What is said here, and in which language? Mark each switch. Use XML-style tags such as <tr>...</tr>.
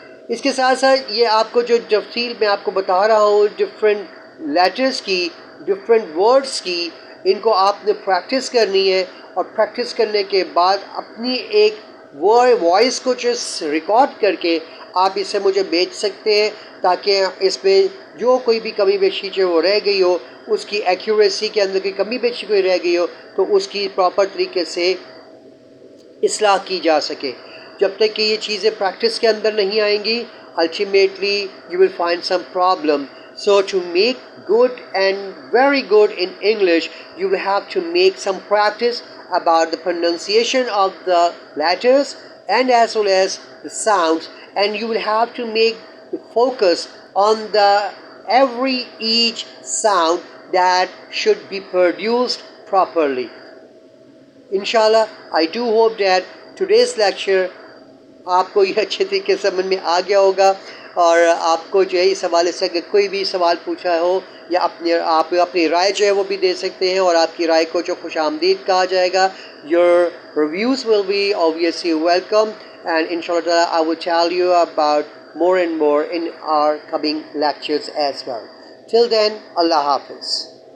<ur>اس کے ساتھ ساتھ یہ آپ کو جو تفصیل میں آپ کو بتا رہا ہوں ڈفرینٹ لیٹرز کی، ڈفرینٹ ورڈز کی، ان کو آپ نے پریکٹس کرنی ہے، اور پریکٹس کرنے کے بعد اپنی ایک وائس کو جو ریکارڈ کر کے آپ اسے مجھے بھیج سکتے ہیں، تاکہ اس میں جو کوئی بھی کمی بیشی جو وہ رہ گئی ہو، اس کی ایکیوریسی کے اندر کوئی کمی بیشی کوئی رہ گئی ہو تو اس کی پراپر طریقے سے اصلاح کی جا سکے. جب تک کہ یہ چیزیں پریکٹس کے اندر نہیں آئیں گی،</ur> <en>ultimately you will find some problem. So to make good and very good in English, you will have to make some practice about the pronunciation of the letters and as well as the sounds, and you will have to make the focus on the every each sound that should be produced properly. Inshallah, I do hope that today's lecture</en> <ur>آپ کو یہ اچھے طریقے سے سمجھ میں آ گیا ہوگا، اور آپ کو جو ہے اس حوالے سے اگر کوئی بھی سوال پوچھا ہو یا آپ اپنی رائے جو ہے وہ بھی دے سکتے ہیں، اور آپ کی رائے کو جو خوش آمدید کہا جائے گا.</ur> <en>Your reviews will be obviously welcome, and inshallah ta'ala I will tell you about more and more in our coming lectures as well. Till then, Allah Hafiz.</en>